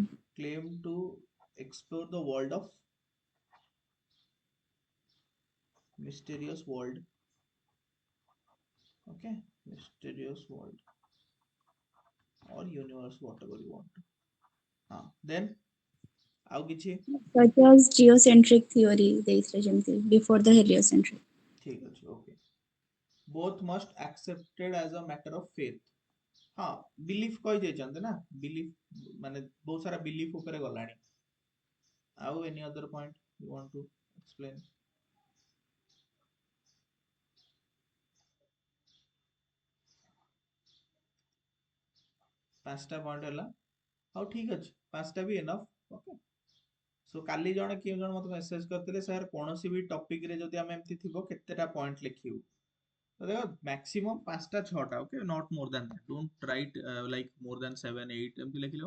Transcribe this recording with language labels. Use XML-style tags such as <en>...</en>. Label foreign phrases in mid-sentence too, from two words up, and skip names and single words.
<en>claim to explore the world of mysterious world okay mysterious world or universe whatever you want then</en> <or>ଆଉ କିଛି</or> <en>Such as geocentric theory,</en> <or>ଦେଇଥିଲେ ଯେମିତି</or> <en>before the heliocentric.</en> <or>ଠିକ ଅଛି</or> <en>okay both must accepted as a matter of faith</en> <or>ବିଲିଫ କହିଦେଇଛନ୍ତି ନା ବିଲିଫ ମାନେ ବହୁତ ସାରା ବିଲିଫ ଉପରେ ଗଲାଣି ଆଉ</or> <en>any other point you want to explain</en> <or>ପାଞ୍ଚଟା ପଏଣ୍ଟ ହେଲା ହଉ ଠିକ ଅଛି ପାଞ୍ଚଟା ବି ଏନଫ</or> <en>okay so</en> <or>କାଲି କିଏ ଜଣେ ମତେ ମେସେଜ କରିଥିଲେ ସାର୍ କୌଣସି ବି ଟପିକ ରେ ଯଦି ଆମେ ଏମିତି ଥିବ କେତେଟା ପଏଣ୍ଟ ଲେଖିବୁ ତ ଦେଖ ମ୍ୟାକ୍ସିମମ୍ ପାଞ୍ଚଟା ଛଅଟା</or> <en>okay not more than that don't write like more than</en> <or>7 8 ଏମିତି ଲେଖିଲେ</or>